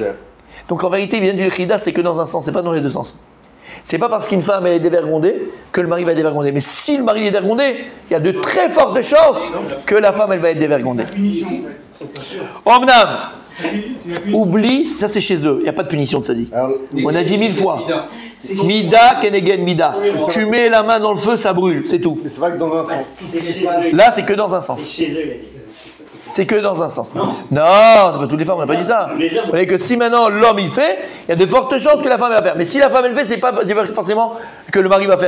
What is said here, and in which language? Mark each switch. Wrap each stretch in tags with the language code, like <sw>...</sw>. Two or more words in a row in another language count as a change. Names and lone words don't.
<fr>Donc en vérité, il vient du Chida, c'est que dans un sens, c'est pas dans les deux sens. C'est pas parce qu'une femme elle est dévergondée que le mari va être dévergondé. Mais si le mari est dévergondé, il y a de très fortes chances que la femme elle va être dévergondée. Omnam, oublie, ça c'est chez eux, il n'y a pas de punition de tzaddik. On a dit 1000 fois.</fr> <he>Mida kenegen mida.</he> <fr>Tu mets la main dans le feu, ça brûle, c'est tout. Mais c'est vrai que dans un sens. Là, c'est que dans un sens. C'est que dans un sens. Non, c'est pas toutes les femmes, on n'a pas dit ça. On a dit que si maintenant l'homme il fait, il y a de fortes chances que la femme elle va faire. Mais si la femme elle fait, c'est pas forcément que le mari va faire.</fr>